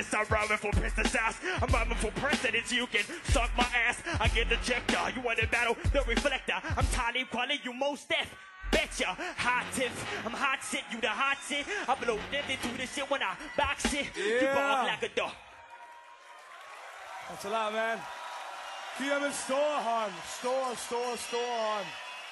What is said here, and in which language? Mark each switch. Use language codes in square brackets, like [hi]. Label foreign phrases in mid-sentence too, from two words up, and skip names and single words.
[en] I'm rhyming for Princess Ass. I'm rhyming for president, you can suck my ass. I get the ejector. You wanna battle the reflector? I'm Talib Kweli, you most deaf. Betcha, hot tip. I'm hot shit, you the hot shit. I blow nothing through this shit when I box it. You walk like a dog. That's a lot, [da] man. Giv ham en stor hånd. Stor hånd.